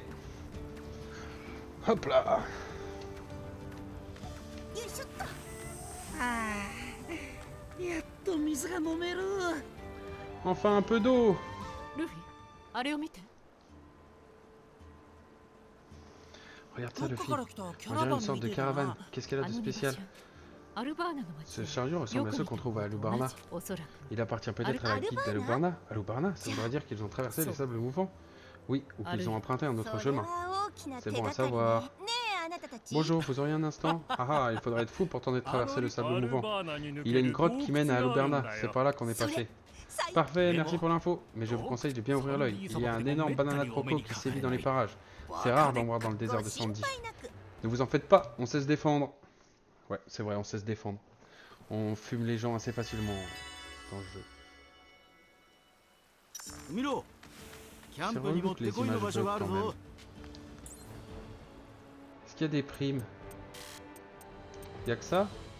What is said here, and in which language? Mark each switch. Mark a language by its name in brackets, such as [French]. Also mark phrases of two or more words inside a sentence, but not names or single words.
[French] Hop là. [Japanese] よいしょっと。ああ、やっと水が飲める。 [French] Enfin un peu d'eau. [Japanese] ルフィ、あれを見て。 [French] Regarde [Japanese] ど [French] ça [Japanese] っ [French] le [Japanese] か [French] fil. [Japanese] から来たキャ [French] On [Japanese] ラ [French] dirait [Japanese] バ [French] une [Japanese] ン [French] sorte [Japanese] み [French] de [Japanese] てえだ [French] caravane. [Japanese] な。 [French] Qu'est-ce qu'elle a de [Japanese] あの荷 [French] spécial? [Japanese] 物アルバーナの町。 [French] Ce chariot ressemble à ceux qu'on trouve à Alubarna. [Japanese] おそらく。 [French] Il appartient peut-être à la guilde d'Alubarna. Alubarna, ça voudrait dire qu'ils ont traversé les sables mouvants. Oui, ou qu'ils ont emprunté un autre [Japanese] それ [French] chemin. [Japanese] は大きな [French] C'est [Japanese] 手 [French] bon [Japanese] が [French] à [Japanese] かりね。 [French] savoir. [Japanese] ねえ、あなたたち。 [French] Bonjour, vous auriez un instant? Ah ah, il faudrait être fou pour tenter de traverser le sable mouvant. Il y a une grotte qui mène à Alubarna. C'est par là qu'on est passé. Parfait, merci pour l'info. Mais je vous conseille de bien ouvrir l'œil. Il y a un énorme banana de croco qui sévit dans les parages. C'est rare d'en voir dans le désert de Sandy. Ne vous en faites pas, on sait se défendre. Ouais, c'est vrai, on sait se défendre. On fume les gens assez facilement dans le jeu. [Japanese] 見ろ。キャン [French] C'est [Japanese] プにも [French] relou [Japanese] っ [French] que les [Japanese] てこいの [French] images [Japanese] 場所 [French] bug [Japanese] がある [French] quand même. [Japanese] ぞ。 [French] Est-ce qu'il y a des primes? Y'a que ça?